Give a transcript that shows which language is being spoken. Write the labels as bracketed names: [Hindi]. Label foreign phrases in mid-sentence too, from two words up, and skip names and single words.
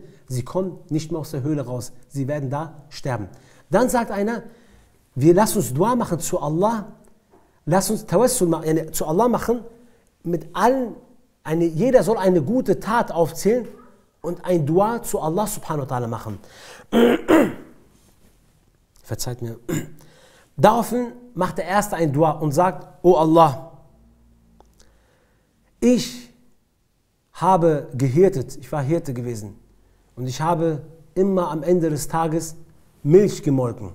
[German] Sie kommen nicht mehr aus der Höhle raus. Sie werden da sterben. Dann sagt einer, wir lassen uns Dua machen zu Allah, lass uns Tawassul zu Allah machen, mit allen, jeder soll eine gute Tat aufzählen und ein Dua zu [Arabic] الله سبحانه وتعالى [German] machen. Verzeiht mir. Daraufhin macht der Erste ein Dua und sagt, O Allah, ich habe gehirtet, ich war Hirte gewesen und ich habe immer am Ende des Tages Milch gemolken.